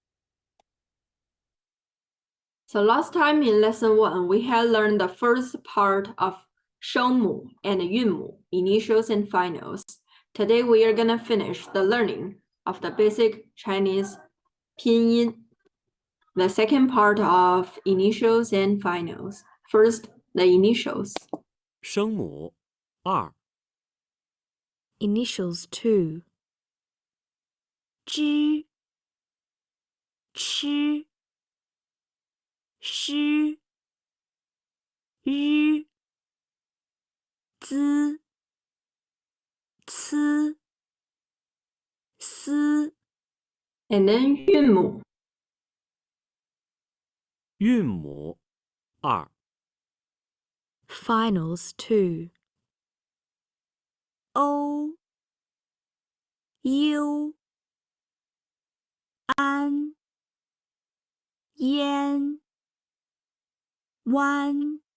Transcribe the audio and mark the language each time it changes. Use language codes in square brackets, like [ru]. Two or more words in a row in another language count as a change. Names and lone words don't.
[en] So last time in lesson 1, we had learned the first part of Sheng and Yunmu, initials and finals. Today we are gonna finish the learning of the basic Chinese pinyin, the second part of initials and finals. First, the initials. [zh] 声母2 [en] Initials 2. Zhi, [zh] chi, shi, yu, zi, ci, si. [en] And then 韵母. [zh] 韵母2 [en] Finals 2. [zh] O, u, an, yan, wan,